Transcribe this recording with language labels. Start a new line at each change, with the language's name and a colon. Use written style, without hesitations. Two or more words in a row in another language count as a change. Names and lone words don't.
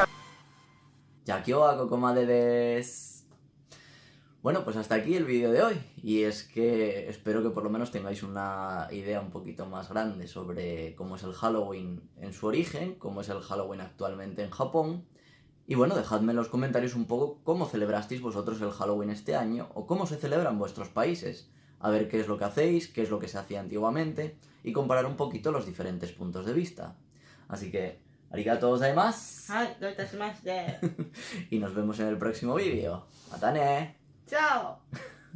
Japanese: じゃあ今日はここまでです。
Spanish: Bueno, pues hasta aquí el vídeo de hoy. Y es que espero que por lo menos tengáis una idea un poquito más grande sobre cómo es el Halloween en su origen, cómo es el Halloween actualmente en Japón. Y bueno, dejadme en los comentarios un poco cómo celebrasteis vosotros el Halloween este año o cómo se celebra en vuestros países. A ver qué es lo que hacéis, qué es lo que se hacía antiguamente y comparar un poquito los diferentes puntos de vista. Así que,
Japanese: ありがとうございます. はい、どういたしまして。
Spanish: Y nos vemos en el próximo vídeo.
Japanese: ¡またね!
Spanish: Chao.